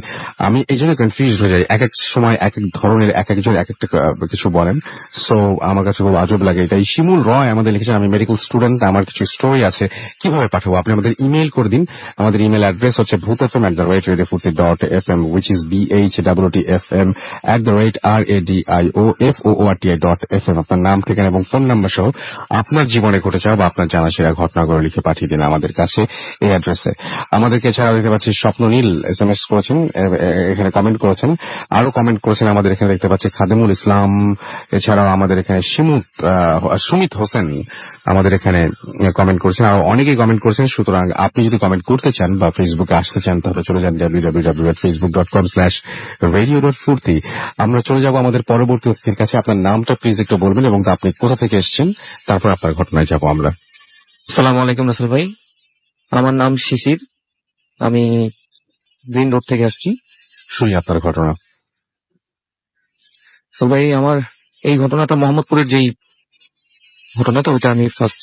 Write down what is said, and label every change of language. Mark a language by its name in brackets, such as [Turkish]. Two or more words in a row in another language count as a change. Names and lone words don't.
[Bangla] আমি এই জন্য কনফিউজ হয়ে যাই, এক এক সময় এক এক ধরনের এক একজন এক একটা কিছু বলেন, সো আমার কাছে খুব আজব লাগে এটাই। শিমুল রয় আমাদের লিখেছেন, আমি [English] medical student, [Bangla] আমার কিছু স্টোরি আছে, কিভাবে পাঠাবো? আপনি আমাদের ইমেল করে দিন। আমাদের ইমেল অ্যাড্রেস হচ্ছে bhutfm@radiofurti.fm, [English] which is BHWTFM@radioFOORTI.fm। [Bangla] আপনার নাম, ঠিকানা এবং ফোন নাম্বার সহ আপনার জীবনে ঘটে যাওয়া বা আপনার জানা সেরা ঘটনাগুলো লিখে পাঠিয়ে দিন আমাদের কাছে এই অ্যাড্রেসে। আমাদেরকে এছাড়া দেখতে পাচ্ছি স্বপ্ননীল SMS করেছেন, এখানে কমেন্ট করেছেন, আরো কমেন্ট করেছেন আমাদের এখানে দেখতে পাচ্ছি খাদেমুল ইসলাম। এছাড়াও আমাদের এখানে সুমিত হোসেন আমাদের এখানে কমেন্ট করেছেন, আরো অনেকেই কমেন্ট করেছেন। সুতরাং আপনি যদি কমেন্ট করতে চান বা ফেসবুকে আসতে চান তাহলে চলে যান www.facebook.com/radio.furti। আমরা চলে যাব আমাদের পরবর্তী অতিথির কাছে। আপনার নামটা প্লিজ একটু বলবেন এবং আপনি কোথা থেকে এসেছেন, তারপর আপনার ঘটনায় যাব আমরা। [Arabic] السلام عليكم [Bangla] রাসেল ভাই, আমার নাম শিশির, আমি গ্রিন রোড থেকে আসছি। শুনি আপনার ঘটনা। রাসেল ভাই, আমার এই ঘটনাটা মোহাম্মদপুরের যেই ঘটনাটা ওইটা আমি ফার্স্ট